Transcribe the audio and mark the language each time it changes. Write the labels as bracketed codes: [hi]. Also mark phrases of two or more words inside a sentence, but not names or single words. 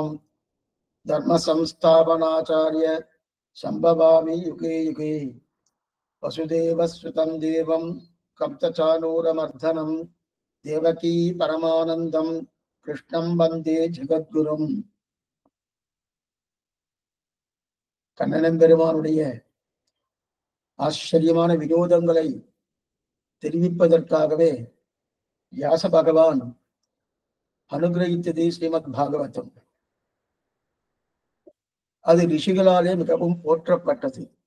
[sa] धर्म संस्थापनाचार्य संभवामि युगे युगे वसुदेवसुतं देवं कप्तचानूरमर्दनं देवकी परमानन्दं कृष्णं वन्दे जगद्गुरुम्. [ta] கண்ணன் பெருமானுடைய ஆச்சரியமான வினோதங்களை தெரிவிப்பதற்காகவே வியாச பகவான் அனுகிரகித்தது ஸ்ரீமத் பாகவதம். அது ரிஷிகளாலே மிகவும் போற்றப்பட்டது.